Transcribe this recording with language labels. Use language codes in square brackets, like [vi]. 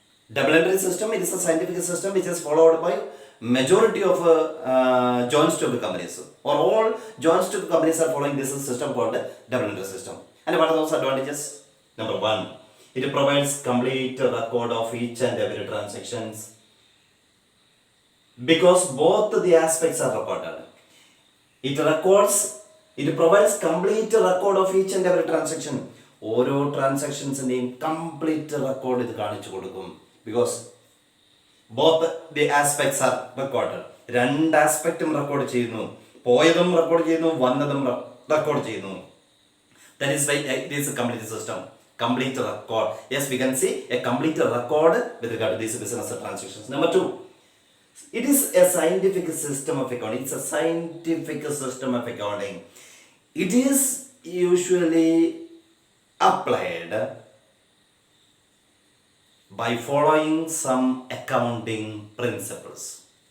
[en] Double entry system, it is a scientific system which is followed by majority of joint stock companies, or all joint stock companies are following this system called double entry system. And what are those advantages? Number one, it provides complete record of each and every transactions because both the aspects are recorded. It provides complete record of each and every transaction. [ml] ഓരോ ട്രാൻസാക്ഷൻസിൻ്റെയും complete record ഇത് കാണിച്ചു കൊടുക്കും. [en] Because both the aspects are record. [ml] രണ്ട് ആസ്പെക്റ്റും record ചെയ്യുന്നു. പോയതും record ചെയ്യുന്നു, വന്നതും record ചെയ്യുന്നു. [en] That is why it is a complete system. Complete record. Yes, we can see a complete record with regard to these business transactions. Number two, it is a scientific system of accounting. It's a scientific system of accounting. It is usually applied by following some accounting principles.